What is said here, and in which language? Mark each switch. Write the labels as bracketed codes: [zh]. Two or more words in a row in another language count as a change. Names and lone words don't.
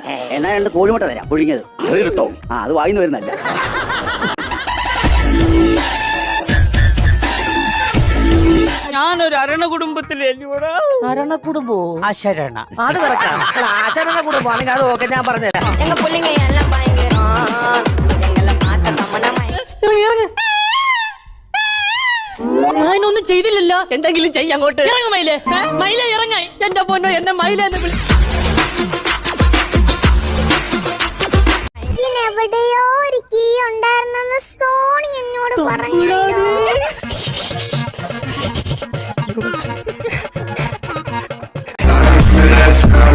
[ml] എന്നാ 2 കോഴിമുട്ട തരാം പുഴുങ്ങിയത്. അതെടുത്തോ. അത് വായിന്ന് വരുന്നല്ല. ഞാനൊരു അരണ കുടുംബത്തിലെ അരണ കുടുംബോ? അശരണ. അത് കറക്റ്റാണ്. അശരണ കുടുംബം ആണെങ്കിൽ അത് ഓക്കെ, ഞാൻ പറഞ്ഞുതരാം. [ta] எங்க புள்ளிங்க எல்லாம் பயங்கரம் எங்களை பார்க்க தம்மனம் [ml] ഞാനൊന്നും ചെയ്തില്ലല്ലോ. എന്തെങ്കിലും ചെയ്യ അങ്ങോട്ട്. ഇറങ്ങ മയിലേ, മയിലേ ഇറങ്ങായി. എന്റെ പൊന്നോ എന്നെ മയിലേന്ന് വിളി. എവിടെയോ ഒരു കീ ഉണ്ടായിരുന്നെന്ന് സോണി എന്നോട് പറഞ്ഞു.